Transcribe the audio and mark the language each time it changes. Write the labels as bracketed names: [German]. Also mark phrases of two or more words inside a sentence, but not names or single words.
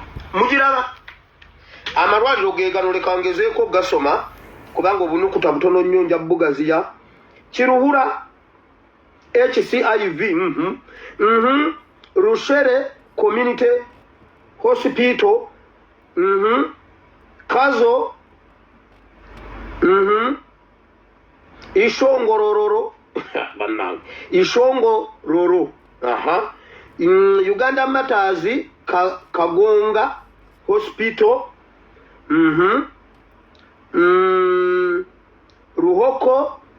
[Ganda] mugiraba amalwaliro gegano lekangezeeko gasoma kubanga obunukuta butono nnyo nja bugaziya Kiruhura HCIV Rushere Community Hospital Kazo Ishongororo Ishongororo Uganda Matazi Kagonga Hospital Ruhoko